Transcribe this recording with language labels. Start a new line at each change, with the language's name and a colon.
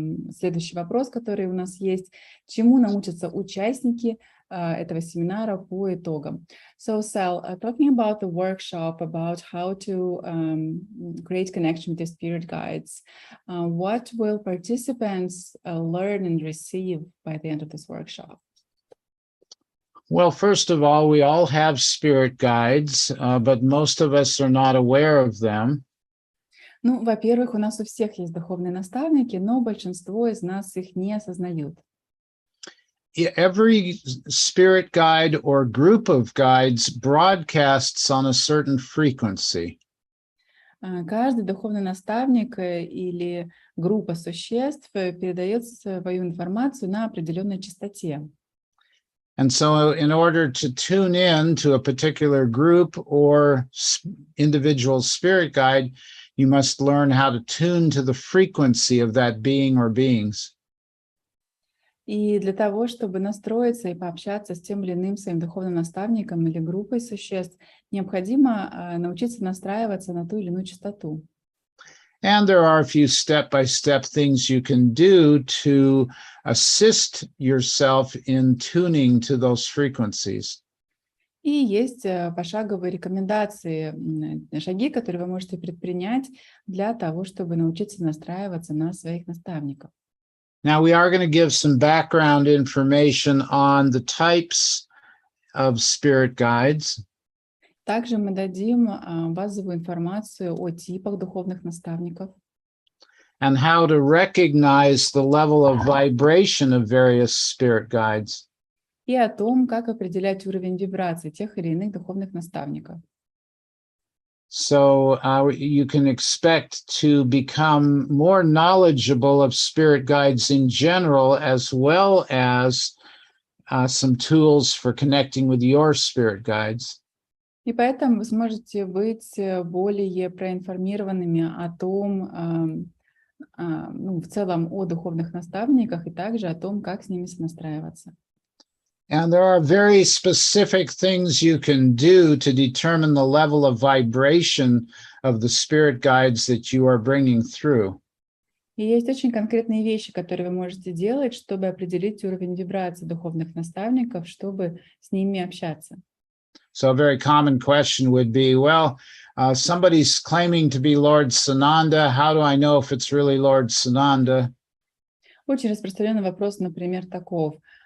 Russian: Следующий вопрос, который у нас есть. Чему научатся участники этого семинара по итогам?
English: So, Sal, talking about the workshop, about how to create connection with the spirit guides, what will participants learn and receive by the end of this workshop? Well, first of all, we all have spirit guides, but most of us are not aware of them.
Russian: Ну, во-первых, у нас у всех есть духовные наставники, но большинство из нас их не осознают.
English: Every spirit guide or group of guides broadcasts on a certain frequency.
Russian: Каждый духовный наставник или группа существ передает свою информацию на определенной частоте.
English: And so in order to tune in to a particular group or individual spirit guide, you must learn how to tune to the frequency of that being or beings.
Russian: И для того, чтобы настроиться и пообщаться с тем или иным своим духовным наставником или группой существ, необходимо научиться настраиваться на ту или иную частоту.
English: And there are a few step-by-step things you can do to assist yourself in tuning to those frequencies.
Russian: И есть пошаговые рекомендации, шаги, которые вы можете предпринять для того, чтобы научиться настраиваться на своих наставников.
English: Now, we are going to give some background information on the types of spirit guides.
Russian: Также мы дадим базовую информацию о типах духовных наставников.
English: And how to recognize the level of vibration of various spirit guides.
Russian: И о том, как определять уровень вибраций тех или иных духовных наставников.
English: So you can expect to become more knowledgeable of spirit guides in general, as well as some tools for connecting with your spirit guides.
Russian: И поэтому вы сможете быть более проинформированными о том, в целом о духовных наставниках и также о том, как с ними сонастраиваться.
English: And there are very specific things you can do to determine the level of vibration of the spirit guides that you are bringing through.
Russian: И есть очень конкретные вещи, которые вы можете делать, чтобы определить уровень вибрации духовных наставников, чтобы с ними общаться.
English: So a very common question would be, well, somebody's claiming to be Lord Sananda. How do I know if it's really Lord Sananda?
Russian: Очень распространенный вопрос, например, таков.